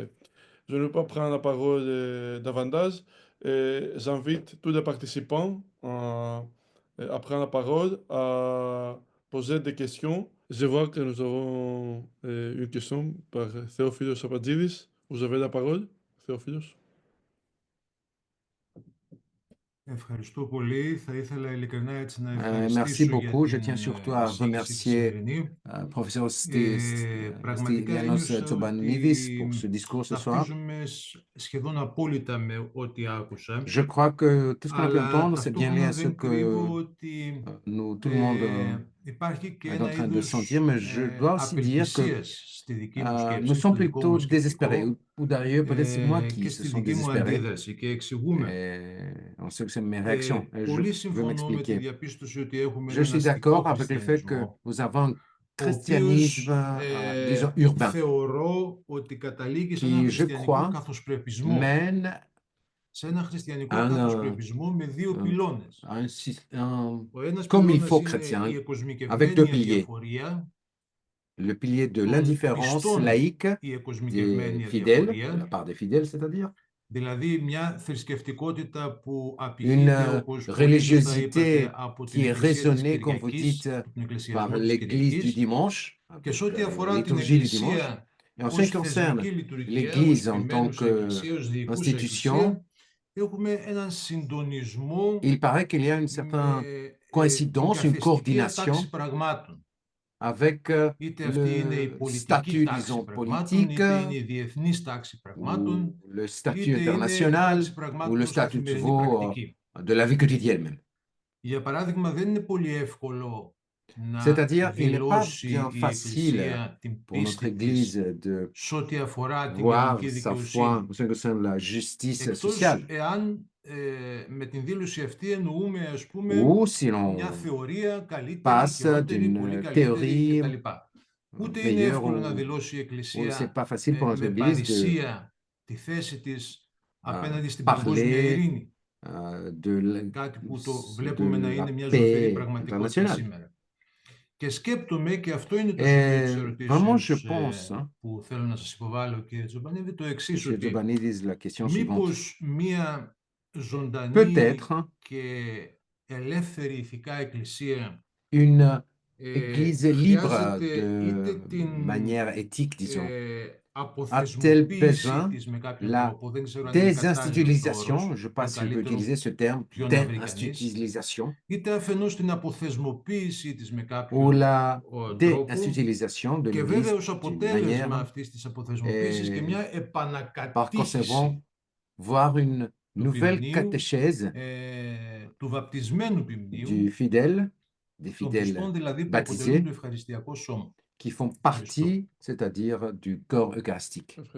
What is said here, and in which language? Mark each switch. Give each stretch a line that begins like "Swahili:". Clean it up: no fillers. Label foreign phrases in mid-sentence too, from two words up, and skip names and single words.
French: Je ne vais pas prendre la parole davantage. J'invite tous les participants à prendre la parole, à poser des questions. Je vois que nous avons une question par Théophilos Apadjidis. Vous avez la parole, Théophilos.
Greek: Ευχαριστώ πολύ. Θα ήθελα ειλικρινά έτσι να
French: Merci
Greek: ευχαριστήσω για
French: beaucoup. Je
Greek: την
French: tiens surtout à
Greek: εισήγηση τη
French: remercier
Greek: σημερινή.
French: professeur
Greek: Πραγματικά
French: Stylianos
Greek: ένιωσα
French: Tsobanidis pour ce
Greek: ότι
French: discours ce soir.
Greek: ταυτίζομαι σχεδόν απόλυτα με ό,τι άκουσα.
French: Je crois que tout ce qu'on a pu
Greek: Αλλά
French: entendre, c'est bien lié à ce
Greek: ταυτόχρονα δεν κρύβω
French: que
Greek: ότι
French: tout le monde
Greek: υπάρχει και
French: est en
Greek: ένα
French: train de
Greek: είδος
French: sentir, mais je dois aussi dire que
Greek: απελπισίας στη δική μου σκέψη,
French: nous sommes
Greek: στο δικό
French: plutôt
Greek: μου
French: désespérés.
Greek: σκεπτικό
French: Ou d'ailleurs, peut-être c'est moi qui
Greek: και
French: se
Greek: στη
French: sens
Greek: δική μου
French: désespéré.
Greek: αντίδραση και εξηγούμε.
French: On sait que c'est mes réactions. Et je
Greek: Πολύ
French: veux
Greek: συμφωνώ με τη
French: m'expliquer.
Greek: διαπίστωση ότι έχουμε
French: Je
Greek: έναν
French: suis
Greek: αστικό
French: d'accord avec le fait que
Greek: χριστιανισμό,
French: nous avons un
Greek: ο οποίος
French: christianisme, disons, urbain,
Greek: θεωρώ ότι καταλήγει σε
French: qui,
Greek: έναν
French: je
Greek: χριστιανικό
French: crois,
Greek: καθοσπρεπισμό.
French: mène
Greek: Σε έναν χριστιανικό
French: un,
Greek: καθοσπρεπισμό με δύο πυλώνες. Ο ένας
French: comme il
Greek: πυλώνας
French: faut
Greek: είναι
French: chrétien,
Greek: η
French: avec
Greek: εκοσμικευμένη
French: deux piliers.
Greek: αδιαφορία
French: Le pilier de
Greek: των
French: l'indifférence
Greek: πιστών,
French: laïque
Greek: η
French: des
Greek: εκοσμικευμένη
French: fidèles, de la
Greek: αδιαφορία,
French: part des fidèles, c'est-à-dire
Greek: δηλαδή μια θρησκευτικότητα που απηχείται,
French: une
Greek: όπως πολύ σωστά είπατε,
French: religiosité
Greek: από
French: qui
Greek: την
French: est
Greek: Εκκλησία της
French: raisonnée, comme vous
Greek: Κυριακής,
French: dites,
Greek: από τον
French: par
Greek: εκκλησιασμό της
French: l'Église du
Greek: Κυριακής,
French: dimanche,
Greek: και
French: avec
Greek: σε ό,τι
French: la
Greek: αφορά την
French: liturgie du dimanche.
Greek: Εκκλησία
French: Et en ce
Greek: ως
French: qui concerne
Greek: θεσμική λειτουργία, ως
French: l'Église en tant
Greek: επιμένουσα εκκλησία, ως διοικούσα
French: qu'institution,
Greek: εκκλησία, έχουμε έναν συντονισμό
French: il paraît qu'il y a une certaine
Greek: με την
French: coïncidence, une
Greek: καθεστική ατάξη
French: coordination
Greek: πραγμάτων.
French: avec
Greek: Είτε αυτή είναι η
French: le
Greek: πολιτική
French: statut,
Greek: τάξη
French: disons,
Greek: πραγμάτων,
French: politique,
Greek: είτε είναι η διεθνής τάξη πραγμάτων,
French: ou le statut
Greek: είτε είναι η
French: international,
Greek: τάξη
French: ou
Greek: πραγμάτων
French: le
Greek: ως
French: statut
Greek: καθημερινή
French: quo
Greek: πρακτική.
French: de la vie quotidienne même.
Greek: Για παράδειγμα, δεν είναι πολύ εύκολο να
French: C'est-à-dire, il n'est pas
Greek: δηλώσει
French: bien
Greek: η
French: facile
Greek: Εκκλησία την
French: pour notre
Greek: πίστη της
French: Église de
Greek: σε ό,τι αφορά την
French: voir
Greek: κοινωνική
French: sa foi
Greek: δικαιοσύνη.
French: en ce qui concerne la justice
Greek: Εκτός
French: sociale.
Greek: εάν με την δήλωση αυτή εννοούμε, ας πούμε,
French: Ou si l'on
Greek: μια θεωρία καλύτερη,
French: passe
Greek: χειρότερη, πολύ
French: d'une
Greek: καλύτερη
French: théorie
Greek: κτλ. Ούτε είναι
French: meilleure
Greek: εύκολο να
French: ou
Greek: δηλώσει η
French: c'est
Greek: Εκκλησία
French: pas facile pour notre
Greek: με
French: Église de
Greek: παρησία τη θέση της απέναντι στην παγκόσμια
French: parler
Greek: ειρήνη. Κάτι που το βλέπουμε να είναι μια ζωφερή πραγματικότητα σήμερα. Και σκέπτομαι, και αυτό είναι το σημείο της ερωτήσεως που θέλω να σας υποβάλω, κύριε Τζομπανίδη, το εξής, ότι μήπως μια ζωντανή και ελεύθερη ηθικά εκκλησία
French: une église libre de manière éthique, disons, a-t-elle besoin la désinstitutionnalisation, je ne sais pas si je peux utiliser ce terme, désinstitutionnalisation, ou la déinstitutionnalisation de l'Église d'une manière, par conséquent, voir une nouvelle catéchèse du fidèle, des fidèles baptisés, qui font partie, c'est-à-dire du corps eucharistique.